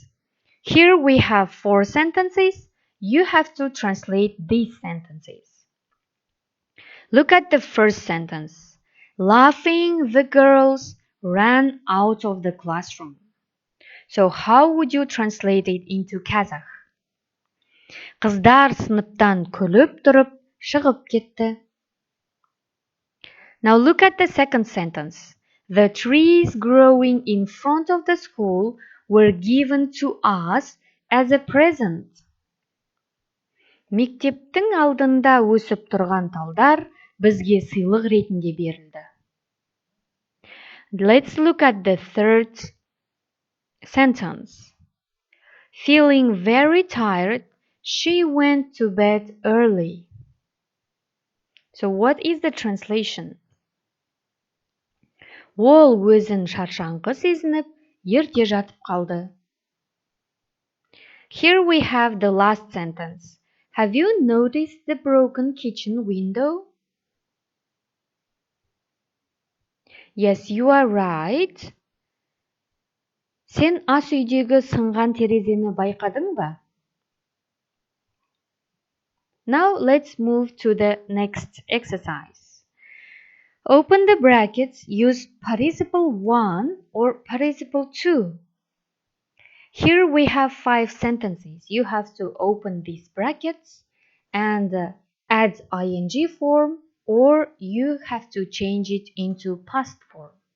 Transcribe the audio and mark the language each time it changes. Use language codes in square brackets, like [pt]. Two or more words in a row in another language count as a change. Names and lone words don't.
[en] Here we have 4 sentences. You have to translate these sentences. Look at the first sentence. Laughing, the girls ran out of the classroom. So how would you translate it into Kazakh? [kk] Қыздар сыныптан күліп тұрып шығып кетті. [en] Now look at the second sentence. The trees growing in front of the school were given to us as a present. [kk] Мектептің алдында өсіп тұрған талдар бізге сыйлық ретінде берілді. [en] Let's look at the third sentence. Feeling very tired, she went to bed early. So what is the translation? [kk] Ол өзін шаршаңқы сезініп, ерте жатып қалды. [en] Here we have the last sentence. Have you noticed the broken kitchen window? Yes, you are right. [kk] Сен ас үйдегі сынған терезені байқадың ба? [en] Now let's move to the next exercise. Open the brackets, use participle 1 or participle 2. Here we have 5 sentences. You have to open these brackets and add ing form, or you have to change it into past form.